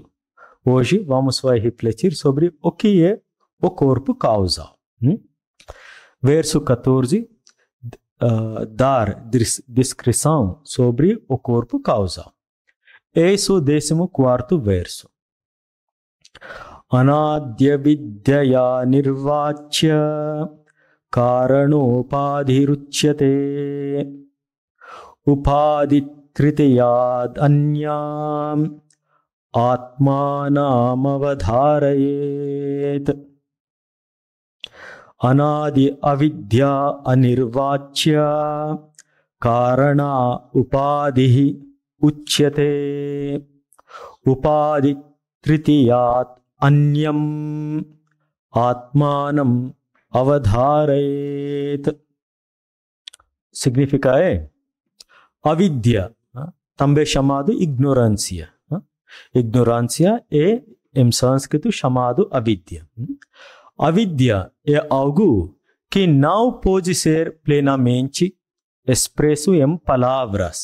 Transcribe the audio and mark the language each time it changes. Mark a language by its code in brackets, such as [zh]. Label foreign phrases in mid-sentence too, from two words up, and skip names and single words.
[pt] Hoje vamos refletir sobre o que é o corpo causal. Verso 14, dar descrição sobre o corpo causal. Esse é o 14º verso. [sa] Anadya vidyaya nirvachya karanopadiruchyate upaditritiyad anyam atmanam avadharayet. Anadi avidya anirvachya karana upadihi uchyate upaditritiyad Anyam Atmanam Avadharayet. [pt] Significa avidya, também chamado ignorância. Ignorância é, em sânscrito, chamado avidya. Avidya é algo que não pode ser plenamente expresso em palavras.